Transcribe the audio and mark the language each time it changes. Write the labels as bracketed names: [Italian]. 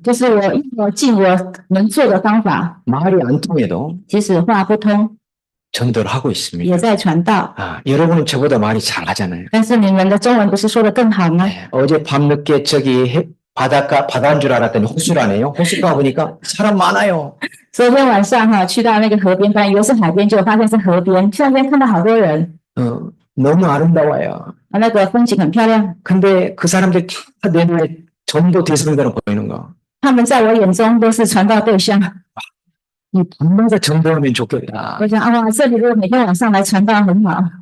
[Chinese] 就是我尽我能做的方法， [Korean] 말이 안 통해도 [Chinese] 即使话不通， [Korean] 전도를 하고 있습니다. [Chinese] 也在传道。 [Korean] 아, 여러분은 저보다 말이 잘하잖아요. [Chinese] 但是你们的中文不是说的更好吗？ [Korean] 예, 어제 밤늦게 저기 바다인 줄 알았더니 호수라네요. 호수 가보니까 사람 많아요. [Chinese] 昨天晚上去到那个河边，但以为是海边，结果发现是河边。去那边看到好多人， [Korean] 너무 아름다워요. [Chinese] 那个风景很漂亮。 [Korean] 근데 그 사람들 다 내 눈에 전도 대상자로 보이는 거. [Chinese] 他们在我眼中都是传道对象。 [Korean] 이 밤마다 전도하면 좋겠다. [Chinese] 我想哇，这里如果每天晚上来传道很好。